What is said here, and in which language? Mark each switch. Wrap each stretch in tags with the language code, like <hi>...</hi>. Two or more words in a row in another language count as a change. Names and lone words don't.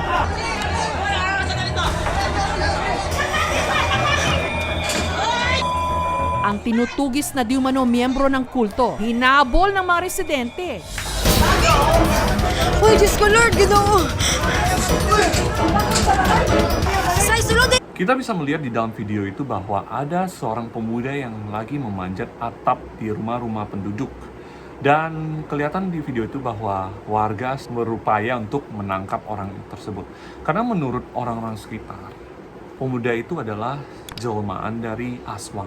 <tl>Ang tinutugis na di umano miyembro ng kulto, hinabol ng mga residente.</tl> <ceb>Uy, Diyos ko, Lord, Ginoo! Say, sulod din!</ceb> <id>Kita bisa melihat di dalam video itu bahwa ada seorang pemuda yang lagi memanjat atap di rumah-rumah penduduk. Dan kelihatan di video itu bahwa warga berupaya untuk menangkap orang tersebut. Karena menurut orang-orang sekitar, pemuda itu adalah jelmaan dari Aswang.</id>